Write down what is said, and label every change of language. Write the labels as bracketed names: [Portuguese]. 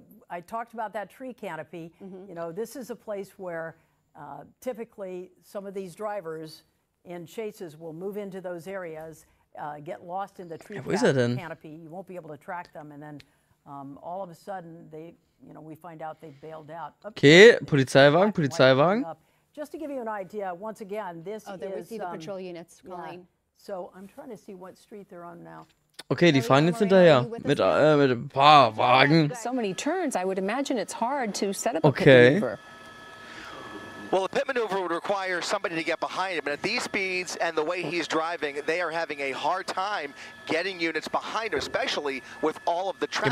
[English] I talked about that tree canopy. This is a place where typically some of these drivers in chases will move into those areas, get lost in the tree canopy. You won't be able to track them, and then all of a sudden we find out they bailed out. [German] Okay, Polizeiwagen. [English] Just to give you an idea, once again, this is we see the patrol units calling. So I'm trying to see what street they're on now. [German] Okay, die fahren jetzt hinterher mit ein paar Wagen. [English] So many turns, I would imagine it's hard to set up a pit maneuver. Well, a pit maneuver would require somebody to get behind him, and at these speeds and the way he's driving, they are having a hard time getting units behind him, especially with all of the traffic.